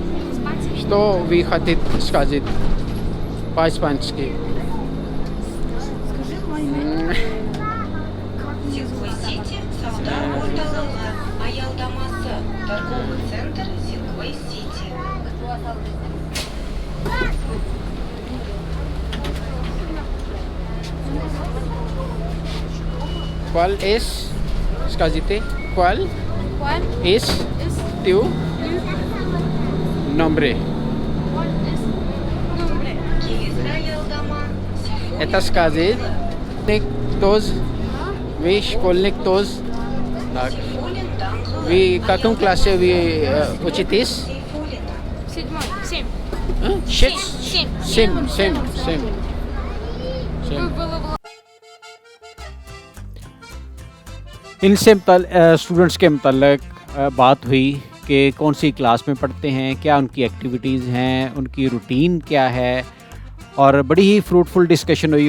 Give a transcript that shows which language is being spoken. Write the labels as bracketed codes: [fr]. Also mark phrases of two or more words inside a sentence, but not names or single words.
[ru] Что вы хотите сказать по-испански? Скажи мое имя. Силквей-Сити, Сауда, Ордалана, Аялдамасы, торговый центр Силквей-Сити. [es] ¿Cuál es? [ru] Скажите, ¿cuál [es] ¿Cuál es es tu nombre? ¿Cuál es nombre? [ru] Киевская Аялдама, Это сказать, todos, вы школьник todos. Так. Сейфулин, Данглу, Вы в каком классе вы учитесь? Сейфулина. 7. Семь. [hi] इनसे स्टूडेंट्स के मतलब बात हुई कि कौन सी क्लास में पढ़ते हैं, क्या उनकी एक्टिविटीज़ हैं, उनकी रूटीन क्या है और बड़ी ही [en] fruitful discussion [hi] हुई।